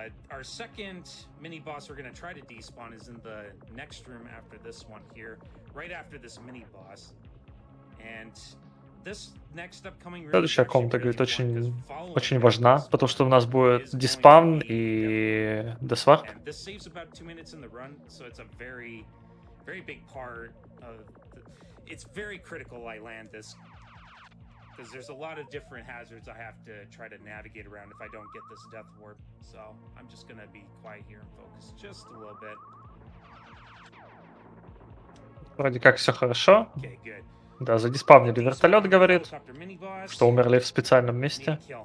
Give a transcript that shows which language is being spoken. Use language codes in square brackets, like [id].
[en] Our second mini boss we're going to try to despawn is in the next room after this one here, right after this mini boss. And this next upcoming room. [ru] Следующая комната, говорит, очень важна, потому что у нас будет диспаун и десварп. [en] And this saves about 2 minutes in the run, so it's a very big part of it's very critical I land this. Because there's a lot of different hazards I have to try to navigate around if I don't get this death warp. So I'm just gonna be quiet here and focus just a little bit. [ru] Вроде как все хорошо. [en] Okay, good. [ru] Да, задиспавнили вертолет, говорит, что умерли в специальном месте.